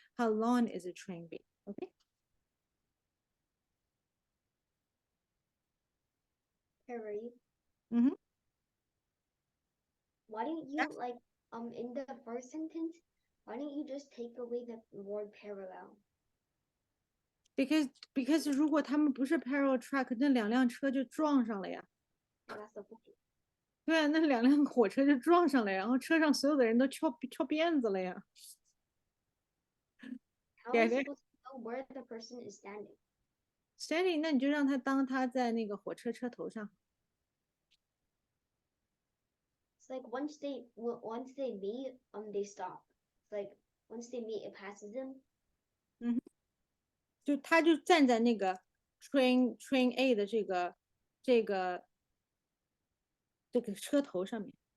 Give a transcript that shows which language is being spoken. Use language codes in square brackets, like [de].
[en] How long is a train B? Okay. Harry, Mm-hmm. why don't you like in the first sentence, why don't you just take away the word parallel? [zh] Because 如果他们不是 parallel track，那两辆车就撞上了呀。 [en] That's the point. [zh] 对啊，那两辆火车就撞上了，然后车上所有的人都翘辫子了呀。 [en] How are you supposed to know where the person is standing? [zh] Standing，那你就让他当他在那个火车车头上。 [en] It's like once they meet, they stop. It's like once they meet, it passes them. [zh] 嗯，就他就站在那个 train A 的这个这个车头上面。